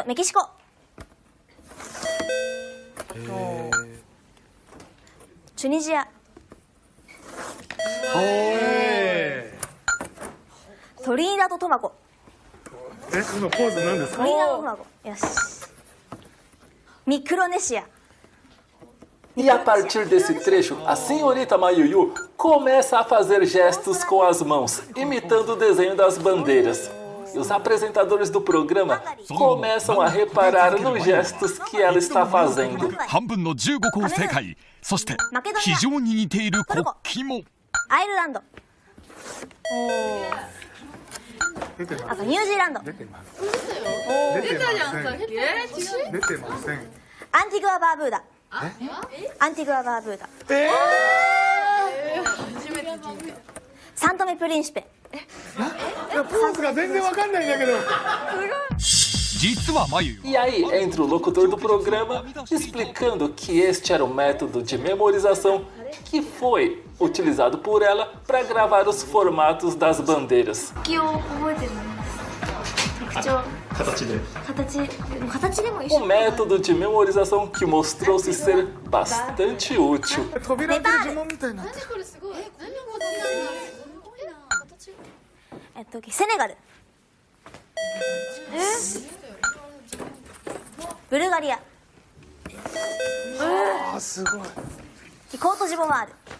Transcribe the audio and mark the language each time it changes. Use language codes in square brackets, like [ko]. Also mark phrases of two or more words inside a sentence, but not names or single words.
[ja] メキシコチュニジアトリニダード・トバゴ今ポーズ何ですかトリニダード・トバゴよしミクロネシア [pt] E a partir desse trecho, a senhorita Mayuyu começa a fazer gestos com as mãos, imitando o desenho das bandeiras. E os apresentadores do programa começam a reparar nos gestos que ela está fazendo. [ja] 半分の15個を正解。そして非常に似ている国旗も。アイルランド出てますあとニュージーランド出てます出てませんアンティグア・バーブーダアンティグア・バーブーダサントメ・プリンシペポーズが全然わかんないんだけど実は眉 [pt] E aí entra o locutor do programa explicando que este era o método de memorização que foi utilizado por ela para gravar os formatos das bandeiras. [ja] 国旗を覚えてるの特徴 [pt] Um método de memorização que mostrou-se ser bastante útil. [ja] 扉開ける呪文みたいになってる。セネガル、ブルガリア、あ、すごい。コートジボワール、